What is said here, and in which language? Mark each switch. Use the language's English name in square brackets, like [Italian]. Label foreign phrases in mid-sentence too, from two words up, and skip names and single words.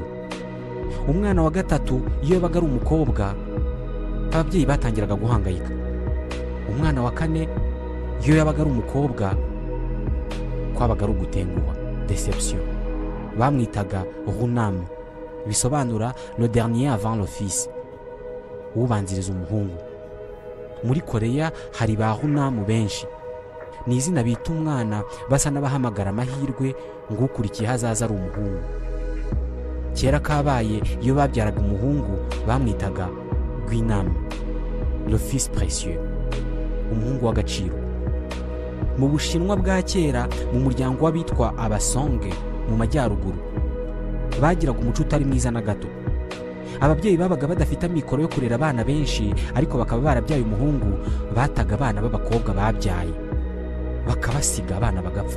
[Kinyarwanda] Umwana wa gatatu iyo yabaga ari umukobwa, ababyeyi batangiraga guhangayika. Umwana wa kane iyo yabaga ari umukobwa, kwabaga ari ugutenguha, deception. Bamwitaga Runam, bisobanura [French] le dernier avant le fils, [Kinyarwanda] ubanziriza umuhungu. muri koreya hari ba hunamu benshi. ni izina bita umwana basa n'abahamagara amahirwe ngo ukurikiye hazaza ari umuhungu. kera kabaye iyo babyaraga umuhungu bamwitaga gwinam, [French] le fils précieux, [Kinyarwanda] umuhungu w'agaciro. mu Bushinwa bwa kera mu muryango w'abitwa abasonge mu majyaruguru bagiraga umuco utari mwiza na gato. ababyeyi babaga badafite amikoro yo kurera abana benshi, ariko bakaba barabyaye umuhungu, bataga abana b'abakobwa babyaye bakabasiga abana bagapfa.